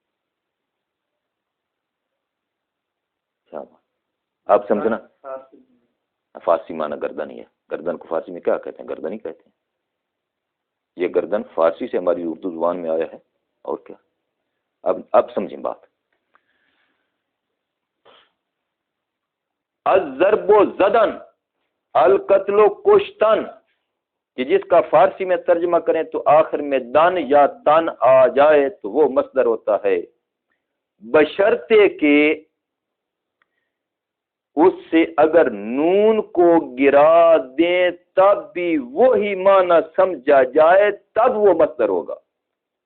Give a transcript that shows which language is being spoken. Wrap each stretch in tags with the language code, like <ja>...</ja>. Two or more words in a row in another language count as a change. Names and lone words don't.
<ur>آپ سمجھنا، فارسی معنی گردن ہی ہے. گردن کو فارسی میں کیا کہتے ہیں؟ گردن ہی کہتے ہیں. یہ گردن فارسی سے ہماری اردو زبان میں آیا ہے اور کیا. اب سمجھیں بات.</ur> <ar>الضرب و زدن، القتل و کشتن،</ar> <ur>کہ جس کا فارسی میں ترجمہ کریں تو آخر میں دان یا تن آ جائے تو وہ مصدر ہوتا ہے، بشرطے کہ اس سے اگر نون کو گرا دیں تب بھی وہی معنی سمجھا جائے تب وہ مصدر ہوگا.</ur>